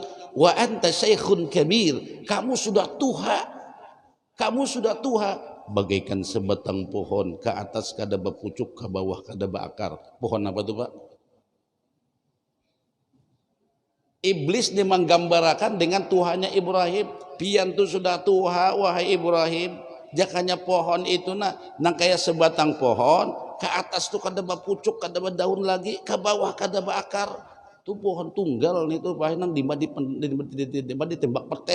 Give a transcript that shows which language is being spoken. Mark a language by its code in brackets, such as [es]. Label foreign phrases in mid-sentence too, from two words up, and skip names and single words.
[ar] وأنت شيخ كبير, [bjn] kamu sudah tua, bagaikan sebatang pohon, ke atas kada berpucuk, ke bawah kada berakar. Pohon apa tuh, Pak? Iblis dia menggambarkan dengan Tuhannya Ibrahim. Pian tu sudah tua, wahai Ibrahim. Jakanya pohon itu nang kayak sebatang pohon, ke atas tuh kada berpucuk, kada berdaun lagi, ke bawah kada berakar. Itu pohon tunggal nih tuh, Pak, nang ditembak petir.